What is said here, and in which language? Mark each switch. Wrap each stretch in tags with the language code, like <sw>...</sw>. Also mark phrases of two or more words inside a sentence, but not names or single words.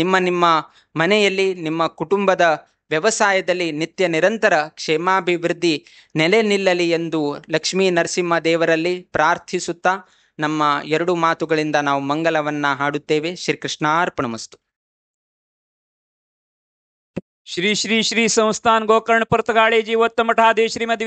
<kn>ನಿಮ್ಮ ಮನೆಯಲ್ಲಿ ನಿಮ್ಮ ಕುಟುಂಬದ ವ್ಯವಸಾಯದಲ್ಲಿ ನಿತ್ಯ ನಿರಂತರ ಕ್ಷೇಮಾಭಿವೃದ್ಧಿ ನೆಲೆ ನಿಲ್ಲಲಿ ಎಂದು ಲಕ್ಷ್ಮೀ ನರಸಿಂಹ ದೇವರಲ್ಲಿ ಪ್ರಾರ್ಥಿಸುತ್ತಾ ನಮ್ಮ ಎರಡು ಮಾತುಗಳಿಂದ ನಾವು ಮಂಗಲವನ್ನ ಹಾಡುತ್ತೇವೆ.</kn> <sa>ಶ್ರೀಕೃಷ್ಣಾರ್ಪಣಮಸ್ತು. श्री श्री श्री संस्थान गोकर्ण परतगाळे जीवोत्तम मठाधीश श्रीमद</sa>